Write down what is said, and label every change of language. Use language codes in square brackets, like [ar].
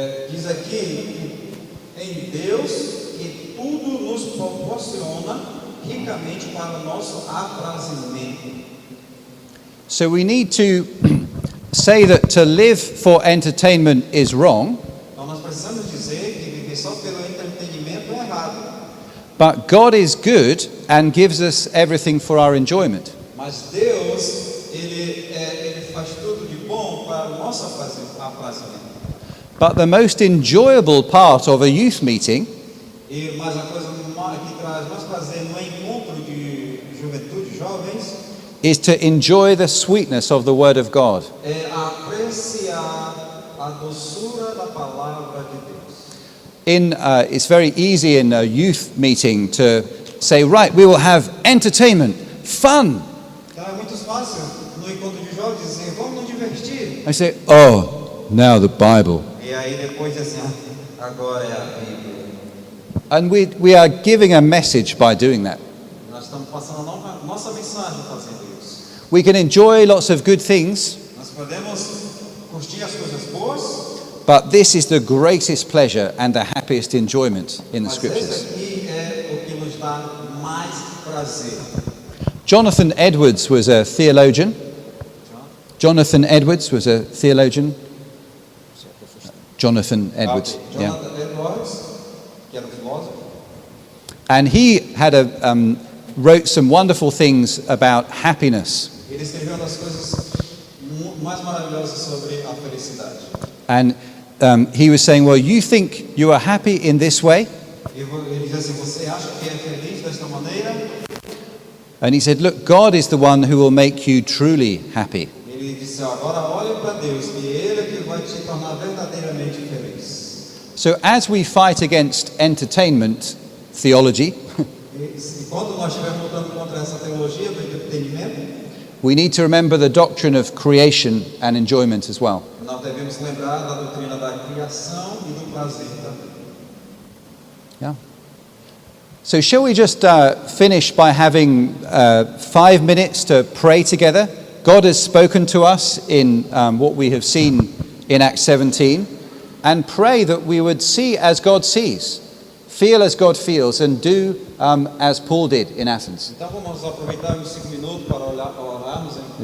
[pt] Diz aqui, em Deus que tudo nos proporciona ricamente para o nosso aprazimento. [en] So we need to say that to live for entertainment is wrong, [pt] Então nós precisamos dizer que viver só pelo entretenimento é errado. [en] but God is good and gives us everything for our enjoyment. [pt] Mas Deus, ele faz tudo de bom para o nosso aprazimento. [en] But the most enjoyable part of a youth meeting [pt] Mas a coisa que traz mais prazer no encontro de juventude, jovens, [en] is to enjoy the sweetness of the Word of God. [pt] é apreciar a doçura da palavra de Deus. [en] It's very easy in a youth meeting to say, right, we will have entertainment, fun. [pt] Então é muito fácil no encontro de jovens dizer, vamos nos divertir. [en] I say, oh, now the Bible. [pt] E aí depois assim, agora é a Bíblia. [en] And we are giving a message by doing that. [pt] Nós estamos passando a nossa mensagem fazendo isso. [en] We can enjoy lots of good things, [pt] Nós podemos curtir as coisas boas, [en] but this is the greatest pleasure and the happiest enjoyment in the [pt] mas [en] Scriptures. [pt] esse aqui é o que nos dá mais prazer. [en] Jonathan Edwards was a theologian. Jonathan Edwards was a theologian. Jonathan Edwards, yeah. [pt] Jonathan Edwards, que era um filósofo, [en] And he had wrote some wonderful things about happiness. [pt] ele escreveu uma das coisas mais maravilhosas sobre a felicidade. [en] And he was saying, well, you think you are happy in this way? [pt] Ele diz assim, você acha que é feliz desta maneira? [en] And he said, look, God is the one who will make you truly happy. [pt] Ele disse, agora olhe para Deus, que Ele é que vai te tornar verdadeiramente feliz. [en] So as we fight against entertainment theology, [pt] E quando nós estivermos lutando contra essa teologia do entretenimento, [en] we need to remember the doctrine of creation and enjoyment as well. [pt] nós devemos lembrar da doutrina da criação e do prazer também. [en] Yeah. So shall we just finish by having 5 minutes to pray together? God has spoken to us in what we have seen in Acts 17, and pray that we would see as God sees, feel as God feels, and do as Paul did in Athens. [pt] Então vamos aproveitar uns 5 minutos para orarmos em